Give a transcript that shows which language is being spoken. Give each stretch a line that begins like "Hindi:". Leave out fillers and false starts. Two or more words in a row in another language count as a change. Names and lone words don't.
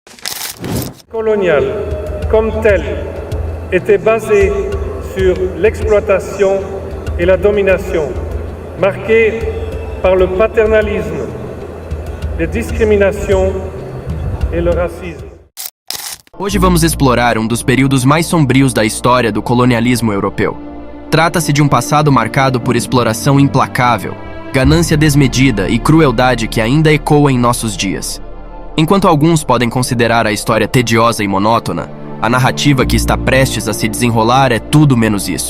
French: Coloniale, comme telle, était basée sur l'exploitation et la domination, marquée par le paternalisme, les discriminations et le racisme.
Portuguese: Hoje vamos explorar um dos períodos mais sombrios da história do colonialismo europeu. Trata-se de um passado marcado por exploração implacável, ganância desmedida e crueldade que ainda ecoa em nossos dias. Enquanto alguns podem considerar a história tediosa e monótona, a narrativa que está prestes a se desenrolar é tudo menos isso.